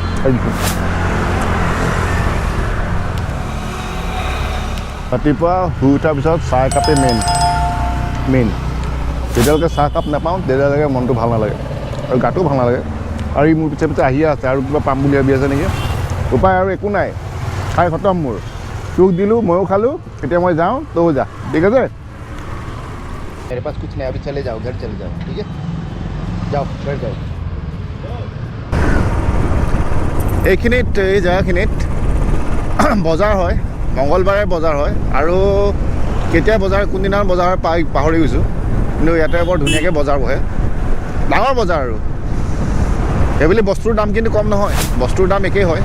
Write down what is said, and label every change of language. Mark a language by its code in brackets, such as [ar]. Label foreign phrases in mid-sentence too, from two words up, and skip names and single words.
[as] ৰাতিপুৱা শুই উঠাৰ পিছত চাহ একাপেই মেইন। যেতিয়ালৈকে চাহকাপ নাপাওঁ তেতিয়ালৈকে মনটো ভাল নালাগে আৰু গাটোও ভাল নালাগে। আৰু ই মোৰ পিছে আহিয়ে আছে, আৰু কিবা পাম বুলি ভাবি আছে নেকি? উপায় আৰু একো নাই, খাই খতম মোৰ। তোক দিলোঁ, ময়ো খালোঁ, এতিয়া মই যাওঁ, তয়ো যা, ঠিক আছে? [hi] मेरे पास कुछ नहीं, अभी चले जाओ, घर चले जाओ, ठीक है? जाओ, घर जाओ। [as] এইখিনিত, এই জেগাখিনিত বজাৰ হয়, মঙলবাৰে বজাৰ হয়, আৰু কেতিয়া বজাৰ, কোনদিনা বজাৰ হয় পাহৰি গৈছোঁ, কিন্তু ইয়াতে বৰ ধুনীয়াকৈ বজাৰ বহে, ডাঙৰ বজাৰ আৰু। সেইবুলি বস্তুৰ দাম কিন্তু কম নহয়, বস্তুৰ দাম একেই হয়।